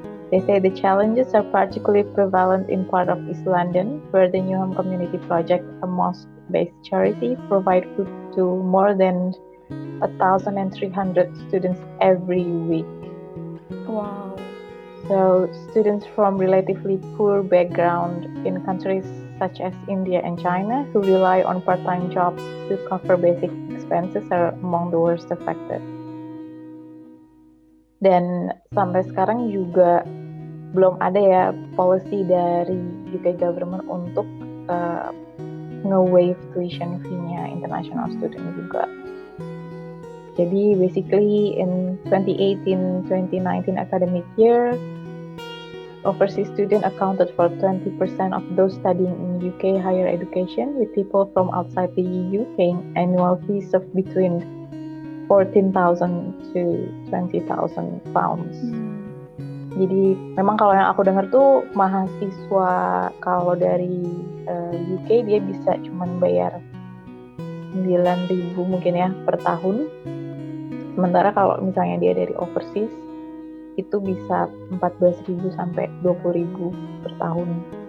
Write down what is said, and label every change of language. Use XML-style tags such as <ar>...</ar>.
<en>They say the challenges are particularly prevalent in part of East London, where the Newham Community Project, a mosque-based charity, provide food to more than 1,300 students every week. Wow. So students from relatively poor background in countries such as India and China who rely on part-time jobs to cover basic expenses are among the worst affected.</en> <id>Dan sampai sekarang juga belum ada ya policy dari</id> <en>UK government</en> <id>untuk nge-waive tuition fee-nya</id> <en>international student</en> <id>juga. Jadi</id> <en>basically in 2018-2019 academic year, overseas student accounted for 20% of those studying in UK higher education, with people from outside the EU paying annual fees of between 14,000 to 20,000 pounds.</en> <id>Jadi memang kalau yang aku dengar tuh mahasiswa kalau dari UK dia bisa cuman bayar 9.000 mungkin ya per tahun. Sementara kalau misalnya dia dari overseas itu bisa 14.000 sampai 20.000 per tahun.</id>